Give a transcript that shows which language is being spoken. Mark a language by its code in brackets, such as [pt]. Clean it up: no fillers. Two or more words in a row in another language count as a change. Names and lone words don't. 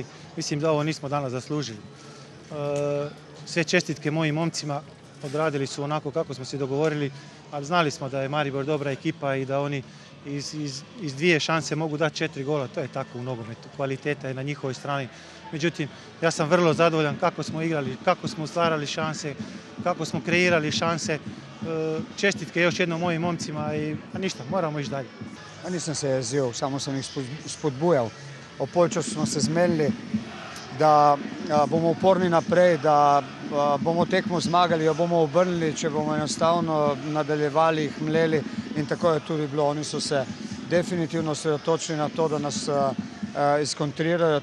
[hr] Mislim da ovo nismo danas zaslužili. Sve čestitke mojim momcima, odradili su onako kako smo se dogovorili, ali znali smo da je Maribor dobra ekipa i da oni iz 2 šanse mogu dati 4 gola. To je tako u nogometu, kvaliteta je na njihovoj strani. Međutim, ja sam vrlo zadovoljan kako smo igrali, kako smo stvarali šanse, kako smo kreirali šanse. Čestitke još jednom mojim momcima i ništa, moramo ići dalje. [sl] Nisem se jezil, samo sem jih spodbujal. Ob polčasu smo se zmenili, da bomo uporni naprej, da bomo tekmo zmagali, jo bomo obrnili, če bomo enostavno nadaljevali, jih mleli in tako je tudi bilo. Oni so se definitivno osredotočili na to, da nas izkontrirajo.